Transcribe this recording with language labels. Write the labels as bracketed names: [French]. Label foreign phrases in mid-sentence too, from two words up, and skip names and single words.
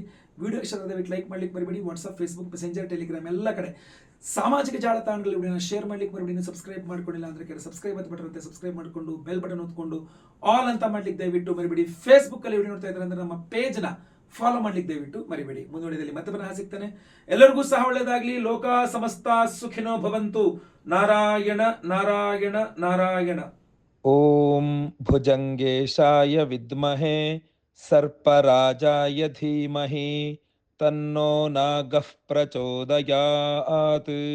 [Kannada] ವಿಡಿಯೋ ಇಷ್ಟ ದಯವಿಟ್ಟು ಲೈಕ್ ಮಾಡ್ಲಿಕ್ಕೆ ಬರಬೇಡಿ. ವಾಟ್ಸಪ್, ಫೇಸ್ಬುಕ್, ಮೆಸೆಂಜರ್, ಟೆಲಿಗ್ರಾಮ್ ಎಲ್ಲ ಕಡೆ ಸಾಮಾಜಿಕ ಜಾಲತಾಣಗಳಲ್ಲಿ ವಿಡಿಯೋನ ಶೇರ್ ಮಾಡ್ಲಿಕ್ಕೆ ಬರಬೇಡಿ. ಸಬ್ಸ್ಕ್ರೈಬ್ ಮಾಡ್ಕೊಂಡಿಲ್ಲ ಅಂದರೆ ಕೆಲ [English] subscribe button [Kannada] ಇರುತ್ತೆ, ಸಬ್ಸ್ಕ್ರೈಬ್ ಮಾಡಿಕೊಂಡು [English] bell button [Kannada] ಹೊತ್ಕೊಂಡು ಆಲ್ ಅಂತ ಮಾಡ್ಲಿಕ್ಕೆ ದಯವಿಟ್ಟು ಮರಿಬೇಡಿ. ಫೇಸ್ಬುಕ್ಕಲ್ಲಿ ವಿಡಿಯೋ ನೋಡ್ತಾ ಇದ್ದಾರೆ ಅಂದರೆ ನಮ್ಮ ಪೇಜ್ನ ಫಾಲೋ ಮಾಡ್ಲಿಕ್ಕೆ ದಯವಿಟ್ಟು ಮರಿಬೇಡಿ. ಮುಂದುವರಿದಲ್ಲಿ ಮತ್ತೆ ಪುನಃ ಸಿಗ್ತಾನೆ. ಎಲ್ಲರಿಗೂ ಸಹ ಒಳ್ಳೆಯದಾಗಲಿ. [Sanskrit] ಲೋಕ ಸಮಸ್ತ ಸುಖಿನೋ ಭವಂತು. ನಾರಾಯಣ ನಾರಾಯಣ ನಾರಾಯಣ. ಓಂ ಭುಜಂಗೇಶಾಯ ವಿದ್ಮಹೇ ಸರ್ಪರಾಜಾಯ ಧೀಮಹಿ ತನ್ನೋ ನಾಗಃ ಪ್ರಚೋದಯಾತ್.